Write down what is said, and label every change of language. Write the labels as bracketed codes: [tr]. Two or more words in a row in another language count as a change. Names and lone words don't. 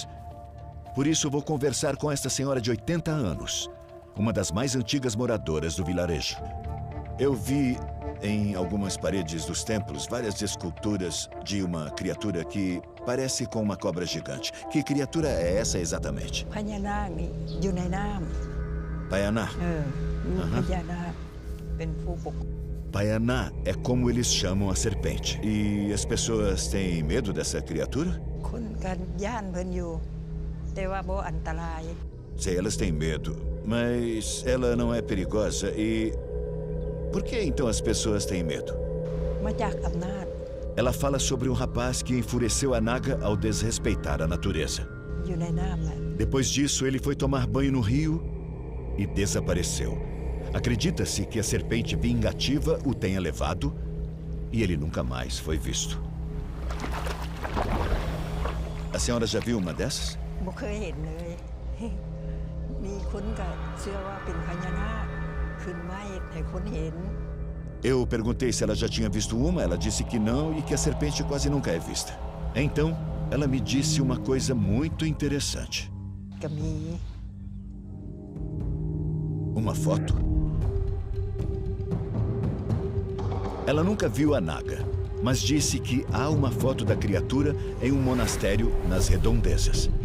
[pt] Por isso, vou conversar com esta senhora de 80 anos, uma das mais antigas moradoras do vilarejo. Eu vi em algumas paredes dos templos várias esculturas de uma criatura que parece com uma cobra gigante. Que criatura é essa exatamente? [th] พญานาคนี่อยู่ในน้ำ [pt] Paianá. [th] ลูกพญานาคเป็นผู้ปก [pt] Paianá é como eles chamam a serpente. E as pessoas têm medo dessa criatura? [tts] คนกันย่านเพิ่นอยู่แต่ว่าบ่อันตราย [pt] Sei, elas têm medo, mas ela não é perigosa e... Por que então as pessoas têm medo? [th] มาจากอำนาจ [pt] Ela fala sobre um rapaz que enfureceu a Naga ao desrespeitar a natureza. [th] อยู่ในน้ำแหละ [pt] Depois disso, ele foi tomar banho no rio e desapareceu. Acredita-se que a serpente vingativa o tenha levado e ele nunca mais foi visto. A senhora já viu uma dessas? [tts] บ่เคยเห็นเลย มีคนก็เชื่อว่าเป็นพญานาคขึ้นมาให้คนเห็น [pt] Eu perguntei se ela já tinha visto uma, ela disse que não e que a serpente quase nunca é vista. Então, ela me disse uma coisa muito interessante. [th] ก็มี [pt] Uma foto? Ela nunca viu a Naga, mas disse que há uma foto da criatura em um monastério nas redondezas.